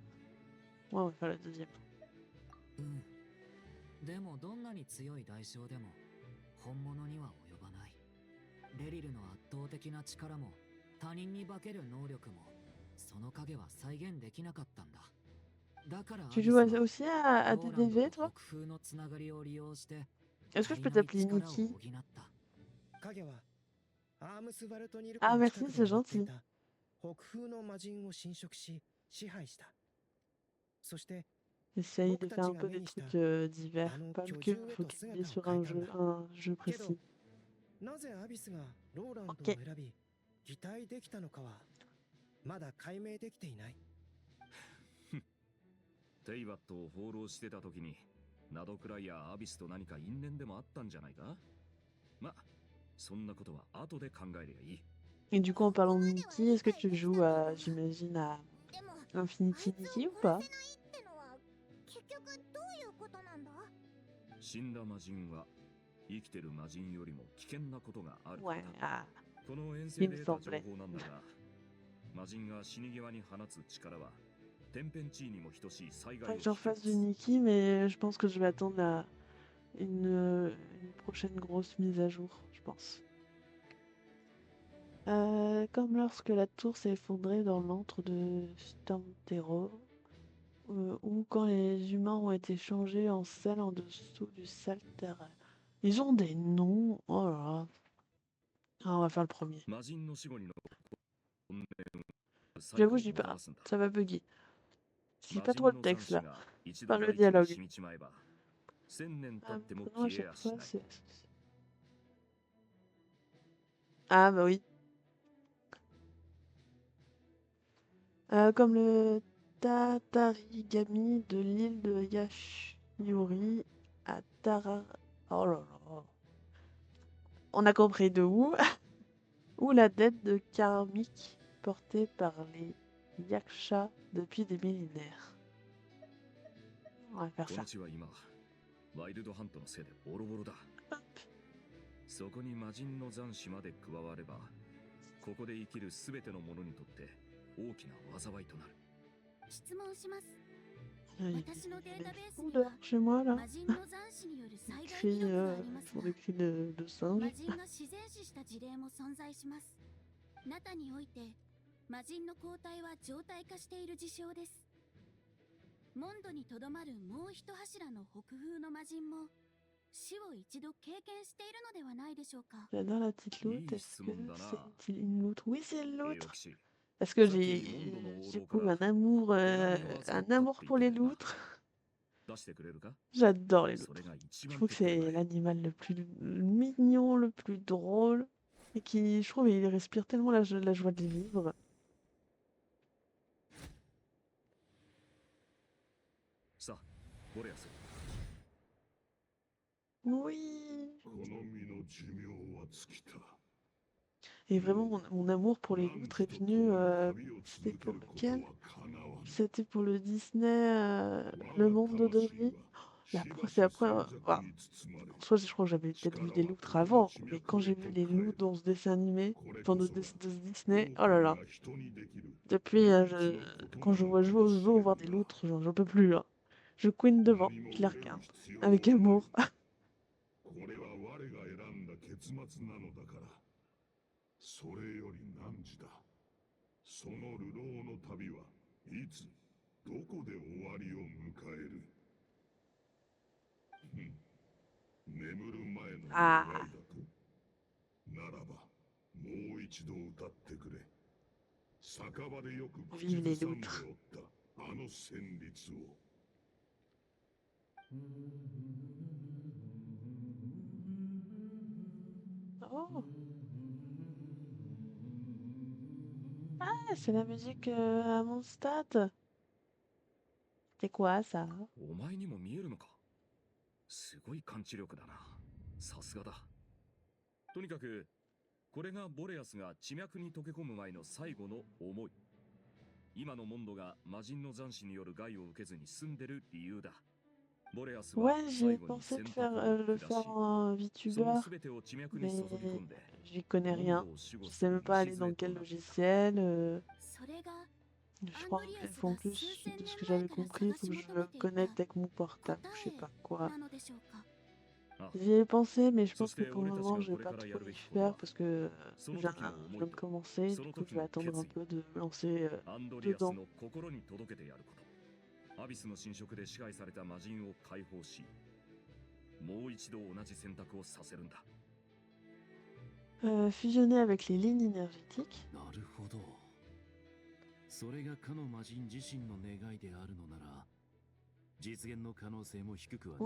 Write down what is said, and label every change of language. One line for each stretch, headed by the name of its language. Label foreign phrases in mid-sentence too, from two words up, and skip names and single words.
French: Ouais, on va faire la deuxième.
Japanese: うん。でもどんなに強い代償でも本物には及ばない。レリルの圧倒的な力も他人に化ける能力もその影は再現できなかったんだ。だから
French: Tu joues aussi à des DV, toi?
Japanese: 北風のつながりを利用して
French: Est-ce que je peux t'appeler Nikki?
Japanese: 影はアームスバルトニル Ah 湖の
French: merci,
Japanese: 近く
French: c'est
Japanese: で待ってい
French: gentil.
Japanese: た北風の魔人を侵食し支配した。そして
French: Essaye de
Japanese: 僕た
French: faire
Japanese: ち
French: un
Japanese: が
French: peu
Japanese: 目
French: des
Japanese: にした
French: trucs divers,
Japanese: あの
French: pas
Japanese: 巨
French: que
Japanese: 獣へと
French: focaliser
Japanese: 姿を
French: sur
Japanese: 変え
French: un
Japanese: たん
French: jeu,
Japanese: だ。
French: un jeu
Japanese: けど
French: précis.
Japanese: なぜアビスがローランドを
French: OK
Japanese: 選び擬態できたのかはまだ解明できていない。テイバットを放浪してた時にナドクライやアビスと何か因縁でもあったんじゃないか？ま、そんなことは後で考えりゃいい。
French: Et du coup, en parlant de Nikki, est-ce que tu joues à, j'imagine, à
Japanese: でも
French: Infinity
Japanese: あいつ
French: Nikki
Japanese: を
French: ou
Japanese: 殺
French: pas?
Japanese: せないってのは結局どういうことなんだ？死んだ魔人は生きてる魔人よりも危険なことがある。
French: Ouais, ah,
Japanese: この遠
French: il
Japanese: 征
French: me
Japanese: で得た
French: semblait.
Japanese: 情報なんだが、魔人が死に際に放つ力は天変地異にも等しい災害
French: Faudrait
Japanese: を
French: que j'en
Japanese: 引き起こ
French: refasse du
Japanese: す。
French: Nikki, mais je pense que je vais attendre une prochaine grosse mise à jour, je pense. Comme lorsque la tour s'est effondrée dans l'antre de Stormterror, ou quand les humains ont été changés en sel en dessous du Salter. Ils ont des noms, oh là là. Ah, on va faire le premier.
Japanese: 魔人の死後にの本音を
French: J'avoue, je dis pas, ça va bugger. Je lis pas trop le texte là, par le dialogue. Prenons à chaque fois, Ah bah oui. Comme le Tatarigami de l'île de Yashiori à Tara... Oh là là. On a compris de où. Ou la dette de karmique portée par les Yaksha depuis des millénaires. On va faire ça.
Japanese: ワイルドハントのせいでボロボロだ。そこに魔人の残滓まで加われば、ここで生きるすべての者にとって大きな災いとなる。質問します。
French: Il y a
Japanese: 私のデータベース
French: fous
Japanese: には
French: dehors chez moi là.
Japanese: 魔人の残死による災害記
French: Cris,
Japanese: 録がありますが、
French: font des cris de
Japanese: 魔
French: singe.
Japanese: 人が自然死した事例も存在します。ナタにおいて魔人の抗体は常態化している事象です。モンドにとどまるもう一柱の北風の魔人も死を一度経験しているのではないでしょうか。
French: J'adore la petite loutre. Est-ce que c'est une loutre? Oui, c'est une
Japanese: 栄
French: loutre.
Japanese: 養騎士
French: Parce que j'ai coup un amour pour les loutres.
Japanese: 出してくれるか？
French: J'adore les
Japanese: それ
French: loutres.
Japanese: が一
French: Je
Japanese: 番
French: trouve que
Japanese: 手っ取り
French: c'est
Japanese: 早い
French: l'animal le plus mignon, le plus drôle. Et qui, je trouve, il respire tellement la joie de vivre.
Japanese: さあ、ボレアス。
French: Oui.
Japanese: この身の寿命は尽きた。
French: Et vraiment, mon amour pour les loutres est venu. C'était pour lequel? C'était pour le Disney, Le Monde de Dory. C'est après. Voilà. En soi, je crois que j'avais peut-être vu des loutres avant, mais quand j'ai vu les loutres dans ce dessin animé, enfin de ce Disney, oh là là. Depuis, quand je veux voir des loutres, j'en peux plus là. Je couine devant, je les regarde avec amour.
Japanese: これは我が選んだ結末なのだから。それより汝だ。その流浪の旅はいつ、どこで終わりを迎える。眠る前の願いだと。ならば、もう一度歌ってくれ。酒場でよく口ずさんでおったあの旋律を。 Oh.
French: Ah, c'est la musique à Mondstadt. C'est quoi ça?
Japanese: お前にも見えるのか？すごい感知力だな。さすがだ。とにかく、これがボレアスが地脈に溶け込む前の最後の思い。今のモンドが魔人の残死による害を受けずに済んでる理由だ。
French: Ouais, j'ai pensé de le faire en VTuber, mais j'y connais rien. Je sais même pas aller dans quel logiciel. Je crois qu'en plus, de ce que j'avais compris, il faut que je me connecte avec mon portable, je sais pas quoi. J'y ai pensé, mais je pense que pour le moment, je vais pas trop y faire parce que je viens de me commencer, du coup, je vais attendre un peu de me lancer dedans.
Japanese: アビスの侵食で支配された魔人を解放し、もう一度同じ選択をさせるんだ。
French: Fusionner avec les lignes énergétiques.
Japanese: なるほど。それがかの魔人自身の願いであるのなら、実現の可能性も低くはな